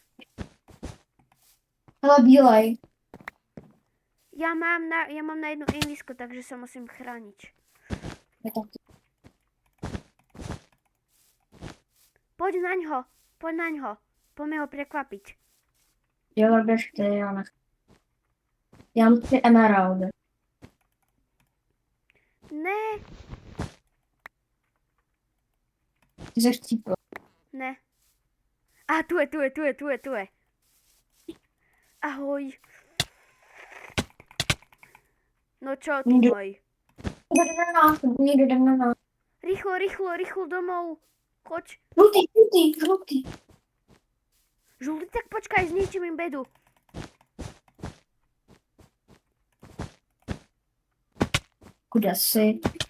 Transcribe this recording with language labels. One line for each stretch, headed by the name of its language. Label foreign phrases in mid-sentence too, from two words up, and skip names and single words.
Czech: Hele, bílej.
Slovak: Ja mám na jednu invisku, takže sa musím chrániť.
Czech: Je to ty.
Slovak: Poď na ňo. Poďme ho prekvapiť.
Czech: Jo, běž ty, já nechci. Já mám 3 emeraldy. Ne, Ty jsi chcípl.
Slovak: ne. A tu je. Ahoj. No čo, ty môj?
Czech: Někdo jde na nás.
Slovak: Rýchlo domov. Choď.
Czech: Žlutý.
Slovak: Žlutý, tak počkaj, zničím im bedu.
Czech: Kde jsi?